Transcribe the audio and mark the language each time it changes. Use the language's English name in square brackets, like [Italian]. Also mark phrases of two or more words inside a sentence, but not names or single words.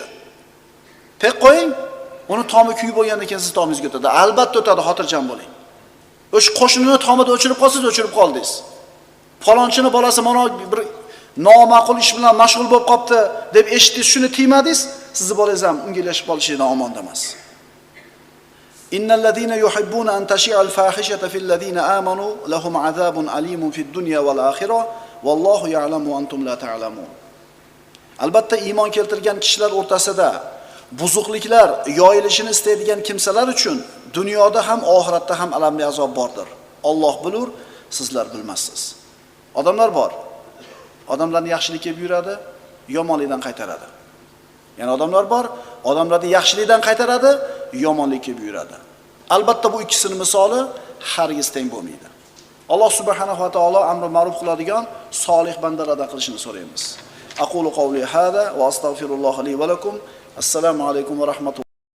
[Uzbek] Tek qo'ying, uni tomi kuyib bo'lgandan keyin siz tomingizga o'tadi. Albatta o'tadi, xotirjam bo'ling. O'sha qo'shnini tomida o'chirib qolsangiz, o'chirib qoldingiz. Falonchini bolasi mana bir noma'qul ish bilan mashg'ul bo'lib qopti deb eshitdingiz, shuni tiymadingiz, sizni bolangiz ham unga ilashib qolishidan omonda emas. [Arabic] إن الذين يحبون أن تشيع الفاحشة في الذين آمنوا لهم عذاب أليم في الدنيا والآخرة والله يعلم وأنتم لا تعلمون. [Uzbek] Albatta iymon keltirgan kishilar o'rtasida buzuqliklar yoyilishini istaydigan kimsalar uchun dunyoda ham oxiratda ham alamli azob bordir. Alloh bilur, sizlar bilmassiz. Odamlar bor. Odamlarni yaxshilikka buyuradi, yomonlikdan qaytaradi. Ya'ni odamlar bor, odamlarni yaxshilikdan qaytaradi, yomonlikka buyuradi. Albatta bu ikkisini misoli hargiz teng bo'lmaydi. Alloh [Arabic] سبحانه وتعالى [Uzbek] amri ma'ruf qiladigan solih bandalardan qilishini so'raymiz. [Arabic] أقول قولي هذا وأستغفر الله لي ولكم. السلام عليكم ورحمة الله.